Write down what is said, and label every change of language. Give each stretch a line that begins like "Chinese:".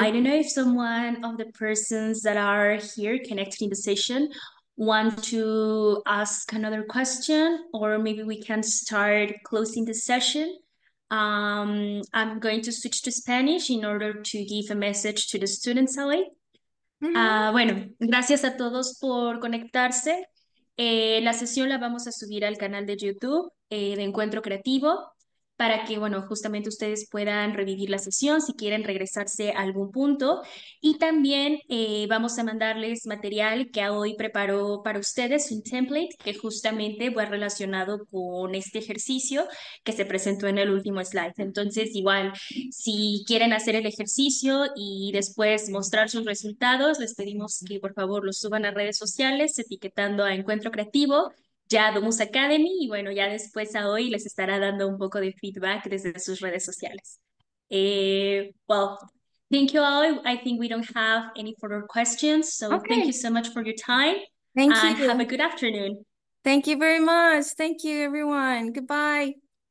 English: don't know if someone of the persons that are here connected in the session want to ask another question, or maybe we can start closing the session. I'm going to switch to Spanish in order to give a message to the students, Ali. Mhm.
Spanish: Bueno, gracias a todos por conectarse. La sesión la vamos a subir al canal de YouTube de Encuentro Creativo. para que, bueno, justamente ustedes puedan revivir la sesión si quieren regresarse a algún punto. Y también vamos a mandarles material que hoy preparó para ustedes, un template que justamente va relacionado con este ejercicio que se presentó en el último slide. Entonces, igual, si quieren hacer el ejercicio y después mostrar sus resultados, les pedimos que por favor los suban a redes sociales etiquetando a Encuentro Creativo, ya DOMUS Academy, y bueno, ya después a hoy les estará dando un poco de feedback desde sus redes sociales.
English: Well, thank you all. I think we don't have any further questions, so thank you Okay. so much for your time Thank and have a you. good afternoon. Thank you very much. Thank you, everyone. Goodbye.